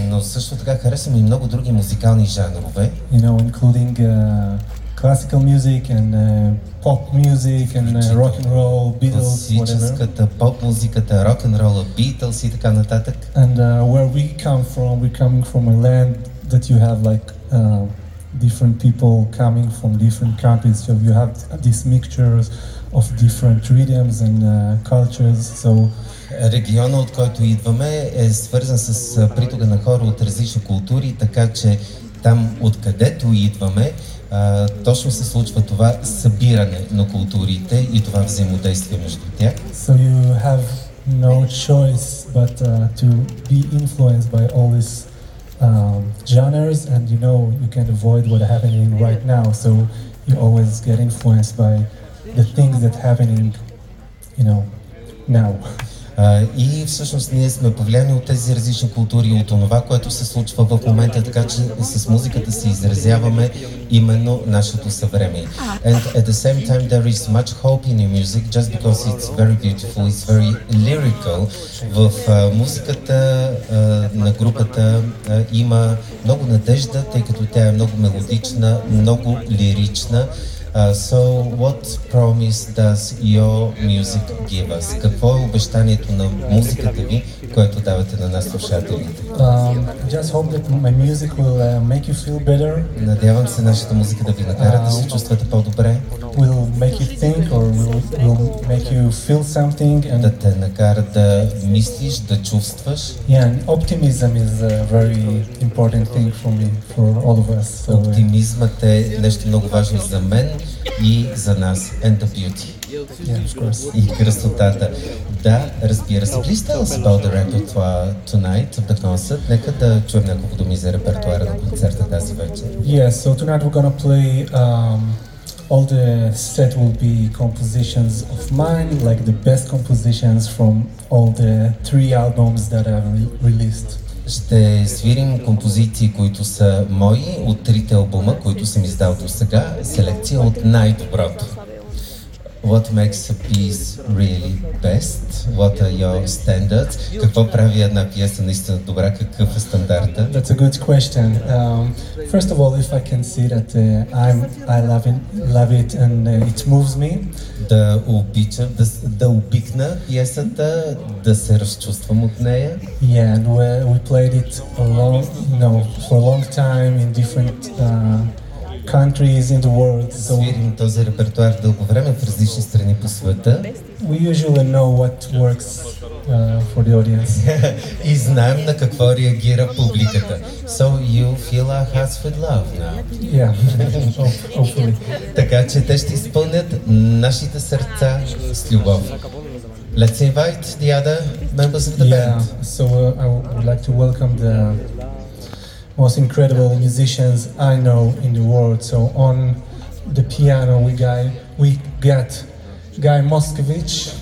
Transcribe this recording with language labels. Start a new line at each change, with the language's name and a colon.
Bulgarian: Но също така харесвам и много други музикални жанрове.
English: You know, including classical music and pop music and rock and roll, Beatles, whatever.
Bulgarian: Поп музиката, рок н рол, Beatles и така нататък.
English: And where we come from, we're coming from a land that you have like different people coming from different countries. So you have these mixtures of different rhythms and cultures. So
Bulgarian: региона, от който идваме, е свързан с притока на хора от различни култури, така че там, откъдето идваме, точно се случва това събиране на културите и това взаимодействие между тях.
English: So you have no choice but to be influenced by all these genres, and you know you can't avoid what's happening right now. So you always get influenced by the things that happening, you know, now.
Bulgarian: И всъщност ние сме повлияни от тези различни култури, от това, което се случва в момента, така че с музиката си изразяваме именно нашето съвремие.
English: And at the same time there is much hope in your music just because it's very beautiful, it's very lyrical.
Bulgarian: В музиката на групата има много надежда, тъй като тя е много мелодична, много лирична.
English: So what promise does your music give us?
Bulgarian: Какво е обещанието на музиката ви, което давате на нас слушателите?
English: Just hope that my music will make you feel better.
Bulgarian: Надявам се нашата музика да ви накара да се чувствате по-добре.
English: Will make you think or will make you feel something
Bulgarian: and да те накара да мислиш, да чувстваш.
English: Yeah, and optimism is a very important thing for me, for all of us.
Bulgarian: So, оптимизмът е нещо много важно за мен и за нас.
English: And the beauty. Yeah, of course.
Bulgarian: И красотата. Да, разбира се.
English: Please tell us about the repertoire tonight of the concert.
Bulgarian: Нека да чуем няколко думи за репертуара на концерта тази вечер.
English: Yes, so tonight we're gonna play all the set will be compositions of mine, like the best compositions from all the three albums that I've released.
Bulgarian: Ще свирим композиции, които са мои от трите албума, които съм издал до сега, селекция от най-доброто.
English: What makes a piece really best? What are your standards?
Bulgarian: Какво прави една пиеса наистина добра? Какъв е стандарта?
English: That's a good question. First of all, if I can see that I love it and it moves me.
Bulgarian: Да обичам, да обикна пиесата, да се разчувствам от нея.
English: Yeah, and we played it for a long time in different countries in the world.
Bulgarian: свирим този репертуар дълго време в различни страни по света.
English: We usually know what works for the audience.
Bulgarian: И знаем на какво реагира публиката.
English: So you feel our hearts with love now. Yeah, hopefully.
Bulgarian: Така че те ще изпълнят нашите сърца с любов.
English: Let's invite the other members of the band. Yeah, so I would like to welcome the most incredible musicians I know in the world. So on the piano we got Guy Moscovich.